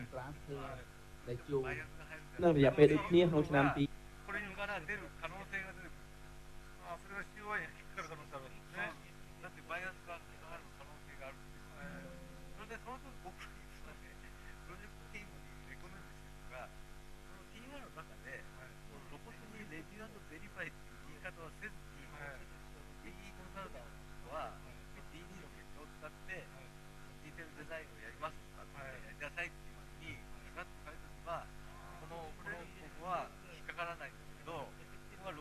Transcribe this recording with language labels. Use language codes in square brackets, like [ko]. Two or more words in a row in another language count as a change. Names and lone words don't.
[km] ដែលជួបនៅរយៈពេលដូចគ្នាក្នុងឆ្នាំទី [ja] これから出る可能性が出る。それは収賄に引っかかる可能性あるわけですね。だってバイアスがある可能性がある。それでその時僕に [en] project team [ja] にレコメンドしてるのが、その T1 の中で露骨に [en] review & verify [ja] っていう言い方はせずに、DE コンサルタントは DD の結果を使って [en] detail design [ja] をやりますとかやりなさいっていうふうにガッと書いておけば、この僕は引っかからないんだけど、